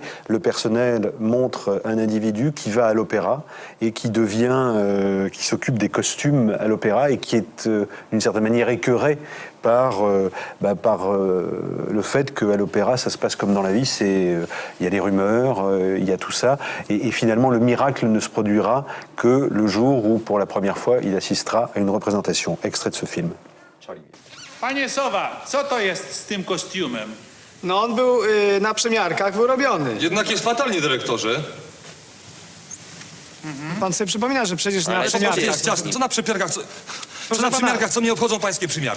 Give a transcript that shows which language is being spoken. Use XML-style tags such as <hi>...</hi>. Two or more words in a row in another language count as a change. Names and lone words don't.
<fr>Le Personnel montre un individu qui va à l'opéra et qui qui s'occupe des costumes à l'opéra et qui est d'une certaine manière écœuré par le fait qu'à l'opéra, ça se passe comme dans la vie, il y a des rumeurs, il y a tout ça, et finalement le miracle ne se produira que le jour où, pour la première fois, il assistera à une représentation. Extrait de ce film.</fr> <pl>Panie Sowa, co to jest z tym kostiumem? No on był na przymiarkach wyrobiony. Jednak jest fatalnie, dyrektorze. Pan sobie przypomina, że przecież na przymiarkach... Jest jasne. Co na przymiarkach? Co na przymiarkach? Co mnie obchodzą pańskie przymiarki?</pl>